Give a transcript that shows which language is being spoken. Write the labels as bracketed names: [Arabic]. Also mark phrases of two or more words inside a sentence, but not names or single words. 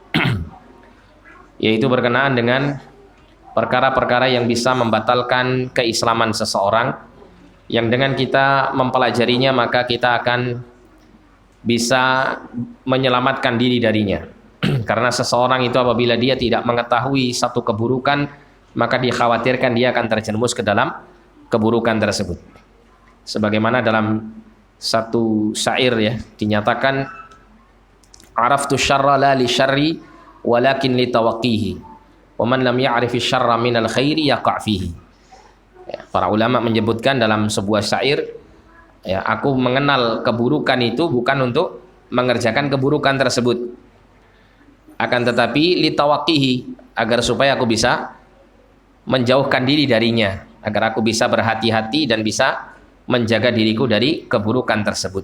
[Indonesian] Yaitu berkenaan dengan perkara-perkara yang bisa membatalkan keislaman seseorang, yang dengan kita mempelajarinya maka kita akan bisa menyelamatkan diri darinya. Karena seseorang itu apabila dia tidak mengetahui satu keburukan, maka dikhawatirkan dia akan terjerumus ke dalam keburukan tersebut. Sebagaimana dalam satu syair, ya, dinyatakan [Arabic] عرفت الشر لا للشر ولكن لتوقيه ومن لم يعرف الشر من الخير يقع فيه. [Indonesian] Ya, para ulama menyebutkan dalam sebuah syair, ya, aku mengenal keburukan itu bukan untuk mengerjakan keburukan tersebut, akan tetapi litawaqqihi, agar supaya aku bisa menjauhkan diri darinya, agar aku bisa berhati-hati dan bisa menjaga diriku dari keburukan tersebut.